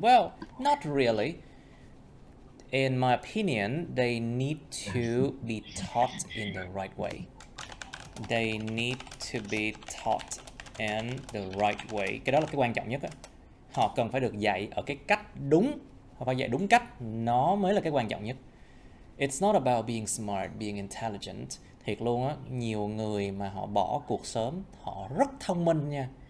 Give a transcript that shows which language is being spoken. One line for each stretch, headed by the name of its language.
English: Well, not really. In my opinion, they need to be taught in the right way. They need to be taught in the right way.
Vietnamese: Cái đó là cái quan trọng nhất á. Họ cần phải được dạy ở cái cách đúng. Họ phải dạy đúng cách. Nó mới là cái quan trọng nhất.
English: It's not about being smart, being intelligent.
Vietnamese: Thiệt luôn á, nhiều người mà họ bỏ cuộc sớm, họ rất thông minh nha.